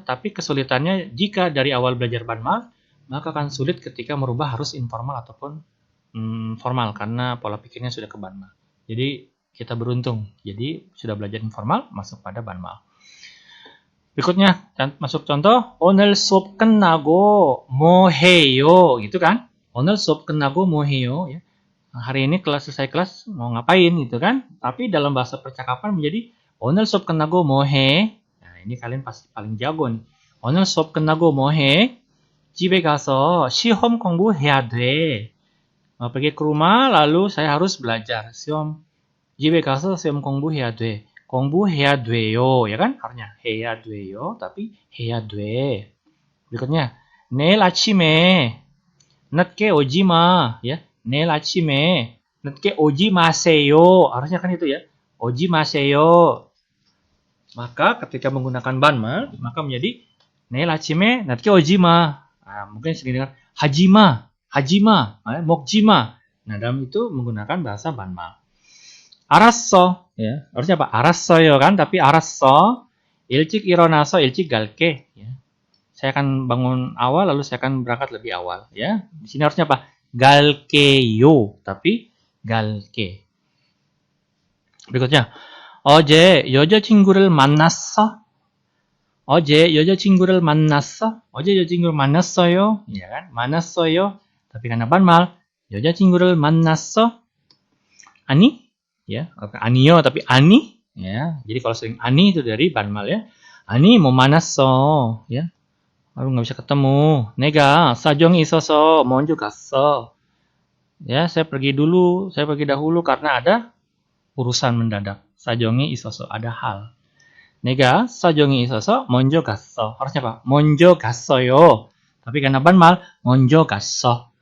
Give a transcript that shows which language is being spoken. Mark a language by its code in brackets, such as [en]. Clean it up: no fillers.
[id] Tapi kesulitannya jika dari awal belajar banmal, maka akan sulit ketika merubah harus informal ataupun formal karena pola pikirnya sudah ke banmal. Jadi kita beruntung. Jadi sudah belajar informal masuk pada banmal. Berikutnya masuk contoh [ko] 오늘 수업 끝나고 뭐 해요 [id] gitu kan. [ko] 오늘 수업 끝나고 뭐 해요 [id] ya. Hari ini selesai kelas mau ngapain gitu kan. Tapi dalam bahasa percakapan menjadi [ko] 오늘 수업 끝나고 뭐 해. [id] Nah, ini kalian pasti paling jago nih. [ko] 오늘 수업 끝나고 뭐 해? 집에 가서 시험 공부해야 돼. [id] Pergi ke rumah lalu saya harus belajar. [ko] 집에 가서 시험 공부해야 돼. 공부해야 돼요, [id] ya kan? Harusnya [ko] 해야 돼요, [id] tapi [ko] 해야 돼. [id] berikutnya, [ko] 내일 아침에 늦게 오지 마, ya. 내일 아침에 늦게 오지 마세요. [id] Harusnya kan itu ya. 오지 마세요. Maka ketika menggunakan banmal, maka menjadi [ko] 내일 아침에 늦게 오지 마. [id] Nah, mungkin sering dengar [ko] 하지마, 먹지마. [id] Nah, dalam itu menggunakan bahasa banmal. [ko] 알았어. [id] Ya, harusnya apa? [ko] 알았어요 [id] kan, tapi [ko] 알았어. 일찍 일어나서 일찍 갈게. [id] Ya. Saya akan bangun awal lalu saya akan berangkat lebih awal, ya. Di sini harusnya apa? [ko] 갈게요, [id] tapi [ko] 갈게. [id] berikutnya, [ko] 어제 여자친구를 만났어? 어제 여자친구를 만났어? 어제 여자친구를 만났어요? [id] Ya kan? [ko] 만났어요. [id] Tapi karena banmal, [ko] 여자친구를 만났어? 아니? [id] Ya, [ko] 아니요 [id] tapi [ko] 아니? [id] Ya. Jadi kalau sering 아니 itu dari banmal ya. [ko] 아니 못 만났어. [id] Ya. Aduh nggak bisa ketemu. [ko] 내가 사정이 있어서 먼저 갔어. [id] Ya, saya pergi dahulu karena ada urusan mendadak. [ko] 사정이 있어서 [id] ada hal. [ko] 내가 사정이 있어서 먼저 갔어. [id] harusnya apa? [ko] 먼저 갔어요. [id] Tapi karena banmal, [ko] 먼저 갔어.